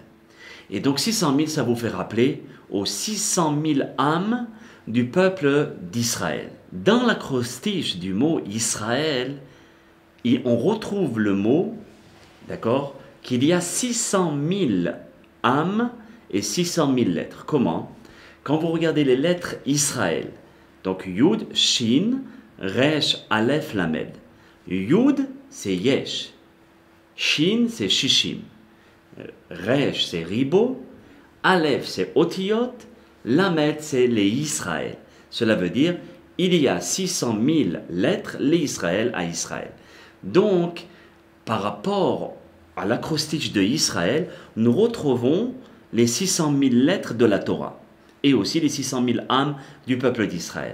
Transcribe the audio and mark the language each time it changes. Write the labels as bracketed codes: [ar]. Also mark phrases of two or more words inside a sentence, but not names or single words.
[fr] Et donc 600 000, ça vous fait rappeler aux 600 000 âmes du peuple d'Israël. Dans l'acrostiche du mot Israël, on retrouve le mot, d'accord, qu'il y a 600 000 âmes et 600 000 lettres. Comment? Quand vous regardez les lettres Israël, donc Yud, Shin, Resh, Aleph, Lamed. Yud, c'est Yesh. Shin, c'est Shishim. Resh, c'est Ribo, Aleph, c'est Otiyot, Lamed, c'est les Israël. Cela veut dire, il y a 600 000 lettres, les Israël à Israël. Donc, par rapport à l'acrostiche de Israël, nous retrouvons les 600 000 lettres de la Torah, et aussi les 600 000 âmes du peuple d'Israël.